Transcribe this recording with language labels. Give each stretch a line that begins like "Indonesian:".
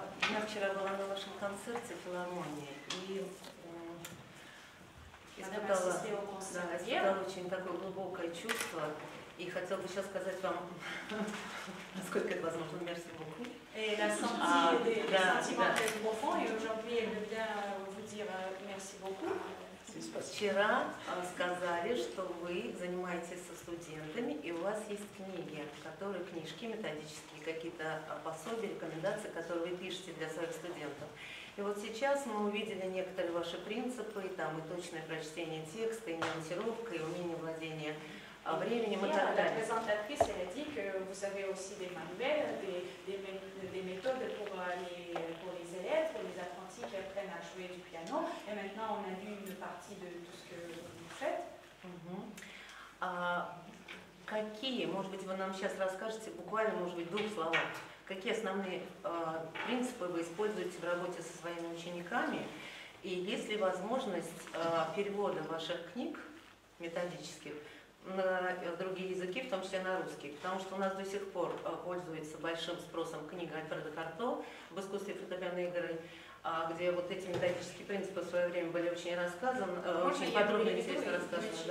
Russian: Я вчера была на вашем концерте в филармонии и испытала очень такое глубокое чувство. И хотела бы сейчас сказать вам, насколько это возможно,
French: merci beaucoup. Et la senti des sentiments très profonds, et aujourd'hui elle veut bien vous dire merci beaucoup.
Russian: Вчера сказали, что вы занимаетесь со студентами, и у вас есть книги, книжки методические, какие-то пособия, рекомендации, которые вы пишете для своих студентов. И вот сейчас мы увидели некоторые ваши принципы, там и точное прочтение текста, и монтировка, и умение владения временем и так
French: La
Russian: далее.
French: présentatrice, elle a dit que vous avez aussi des manuels, des méthodes pour les élèves, pour les apprentis qui apprennent à jouer du piano. Et maintenant, on a vu une partie de tout ce que vous faites.
Russian: Какие, может быть, вы нам сейчас расскажете, буквально, может быть, в 2 словах, какие основные принципы вы используете в работе со своими учениками, и есть ли возможность перевода ваших книг методических на другие языки, в том числе на русский, потому что у нас до сих пор пользуется большим спросом книга Альфреда Карто «В искусстве фортепианной игры», где вот эти методические принципы в свое время были очень рассказаны, очень подробно и интересно рассказаны.